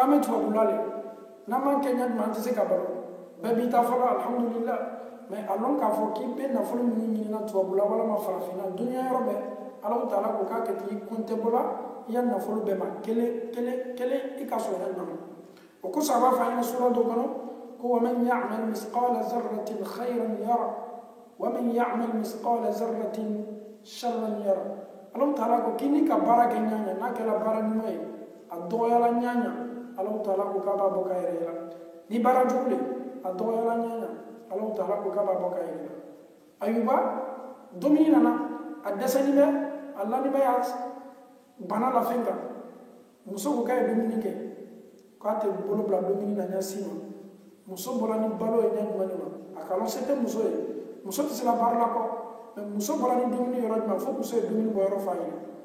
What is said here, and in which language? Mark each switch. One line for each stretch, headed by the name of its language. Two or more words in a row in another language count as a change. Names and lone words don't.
Bambara: an bɛ tubabula le n'an m'an kɛ ɲɛ jumɛn an tɛ se ka balo bɛɛ b'i ta fɔlɔ alhamdulillah mais a lɔn k'a fɔ k'i bɛ nafolo minnu ɲinina tubabula walama farafinna dunuya yɔrɔ bɛɛ Alahu Taala ko k'a kɛ ten i compte bɔla i ya nafolo bɛɛ ma kelen i ka sɔrɔ ɲɛ jumɛn o kosɔn a b'a fɔ an ɲɛna sura dɔ kɔnɔ
Arabic: ومن يعمل مثقال ذرة خيرا يرى ومن يعمل مثقال ذرة شرا يرى
Bambara: Alahu Taala ko kini ka baara kɛ ɲaɲa n'a kɛra baara ɲuman ye a dɔgɔyala ɲaɲa Alahu Taala ko k'a b'a bɔ k'a yɛrɛ la ni baara jugu le a dɔgɔyala ɲaɲa Alahu Taala ko k'a b'a bɔ k'a yɛrɛ la Ayuba domini nana a dɛsɛni bɛ a lanibaya bana la fɛn kan muso ko k'a ye dumuni kɛ k'a tɛ bolo bila dumuni na ɲɛsin ma muso bɔra ni balo ye ɲɛ jumɛn ma a ka lɔn se tɛ muso ye muso tɛ se ka baara la kɔ mais muso bɔra ni dumuni yɔrɔ jumɛn fo muso ye dumuni bɔ yɔrɔ f'a ɲɛna